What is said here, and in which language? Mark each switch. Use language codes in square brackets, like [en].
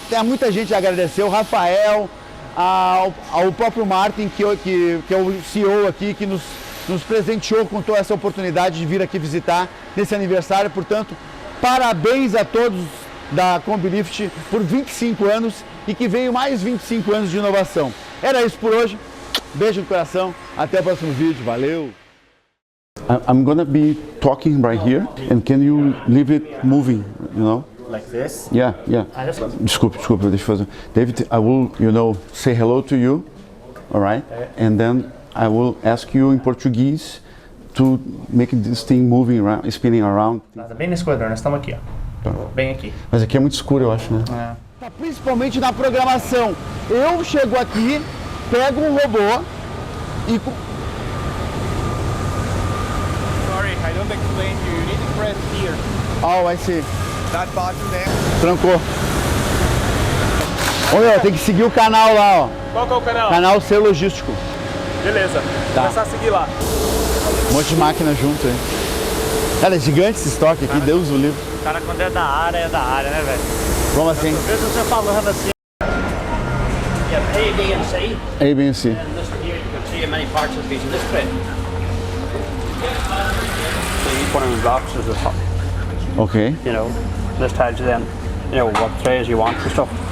[pt] Tem muita gente a agradecer, o Rafael, ao próprio Martin, que é o CEO aqui, que nos presenteou com toda essa oportunidade de vir aqui visitar nesse aniversário. Portanto, parabéns a todos da Combilift por 25 anos e que venham mais 25 anos de inovação. Era isso por hoje. Beijo no coração. Até o próximo vídeo, valeu! [en] I'm gonna be talking right here, and can you leave it moving, you know? Like this? Yeah. [pt] Desculpe, deixa eu fazer. [en] David, I will, say hello to you, all right? And then I will ask you in Portuguese to make this thing moving around, spinning around. [pt] Nada, bem nesse quadrão, nós estamos aqui, ó. Bem aqui. Mas aqui é muito escuro, eu acho, né? Principalmente na programação. Eu chego aqui, pego um robô e... [en] Sorry, I don't explain to you. You need to press here. Oh, I see. That button there. [pt] Trancou. Ô meu, tem que seguir o canal lá, ó. Qual que é o canal? Canal Ser Logístico. Beleza. Tá. Começar a seguir lá. Um monte de máquina junto aí. Cara, é gigante esse estoque aqui, Deus o livre. O cara quando é da área, né, velho? Como assim? Às vezes você falando assim. [en] You have A, B, and C. A, B, and C. And this here you can see many parts of the piece of this bit. So each one of the blocks is a top. Okay. This tells you then, what trays you want and stuff.